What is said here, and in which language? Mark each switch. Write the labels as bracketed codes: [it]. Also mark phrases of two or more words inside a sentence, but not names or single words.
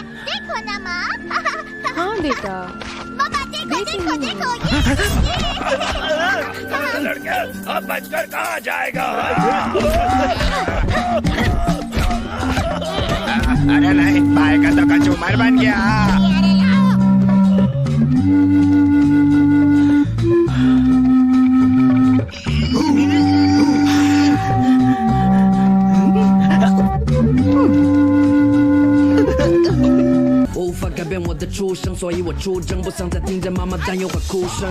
[hi] देखो ना माँ। हाँ बेटा। पापा देखो देखो देखो। लड़का अब बचकर कहाँ जाएगा? अरे नहीं, भाई का तो कंज्यूमर बन गया। [zh] 无法改变我的出生，所以我出征，不想再听见妈妈担忧和哭声。